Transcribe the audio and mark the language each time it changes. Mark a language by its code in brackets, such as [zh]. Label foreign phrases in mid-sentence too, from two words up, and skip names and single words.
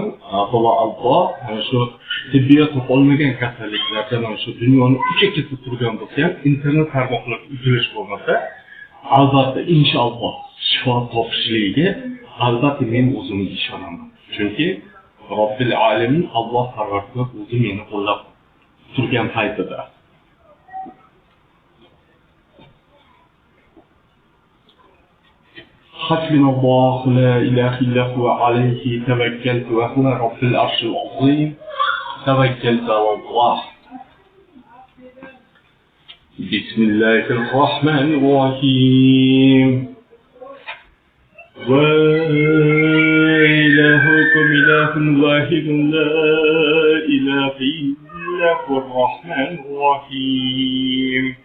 [uz] Avvalo Alloh mana shu tibbiyot olmagan kasalliklarga mana shu dunyoni uchiga ketib turgan bo'lsa ham internet tarmoqlar uzilish bo'lmasa, albatta inshaalloh shifo topishligiga albatta men o'zimga ishonaman. Chunki Robbil alamin Alloh Parvardigor o'zi meni qo'llab turgan paytida [ar] حسبنا الله لا إله إلا هو عليه توكلت وهو رب العرش العظيم توكلت على الله. بسم الله الرحمن الرحيم وإلهكم إله واحد لا إله إلا هو الرحمن الرحيم.